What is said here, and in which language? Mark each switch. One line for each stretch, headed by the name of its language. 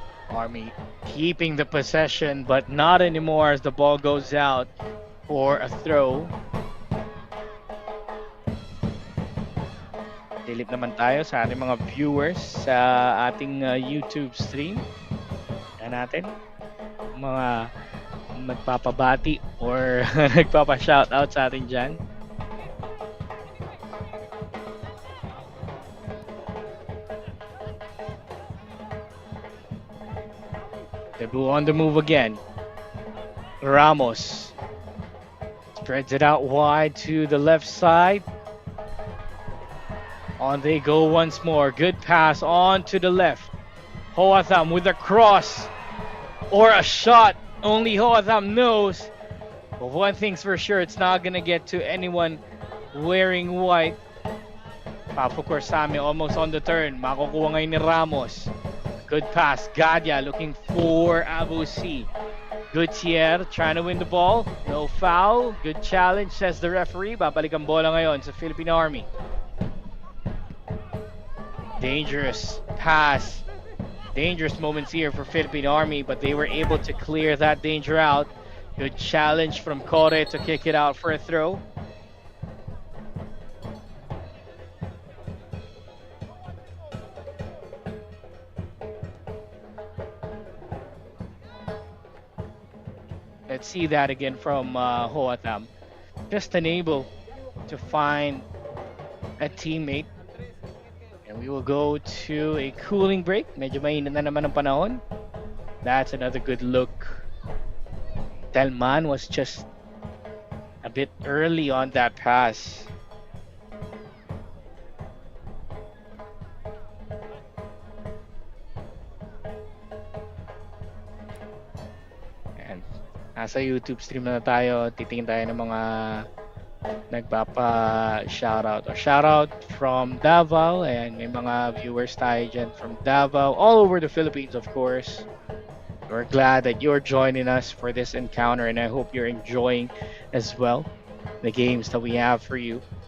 English: Army keeping the possession but not anymore as the ball goes out for a throw.
Filipino: Dilip naman tayo sa ating mga viewers sa ating YouTube stream. Yan natin mga nagpapabati or nagpapa-shoutout sa atin dyan.
English: Cebu on the move again. Ramos spreads it out wide to the left side. On they go once more. Good pass on to the left. Hoatham with a cross. or a shot. Only Hoatham knows. But one thing's for sure, it's not gonna get to anyone wearing white. Papo Corsame almost on the turn.
Filipino: Makukuha ngayon ni Ramos.
English: Good pass. Gadia looking for Abusi. Gutierrez trying to win the ball. No foul. Good challenge, says the referee.
Filipino: Babalik ang bola ngayon sa Philippine Army.
English: Dangerous pass. Dangerous moments here for Philippine Army, but they were able to clear that danger out. Good challenge from Kore to kick it out for a throw. Let's see that again from Hoatham. Just unable to find a teammate. And we will go to a cooling break.
Filipino: Medyo mainit na naman ang panahon.
English: That's another good look. Delman was just a bit early on that pass.
Filipino: And nasa YouTube stream na tayo. Titingin tayo ng mga nagpapa-shoutout.
English: Or shoutout from Davao. And
Filipino: may mga viewers tayo dyan
English: from Davao. All over the Philippines, of course. We're glad that you're joining us for this encounter, and I hope you're enjoying as well the games that we have for you.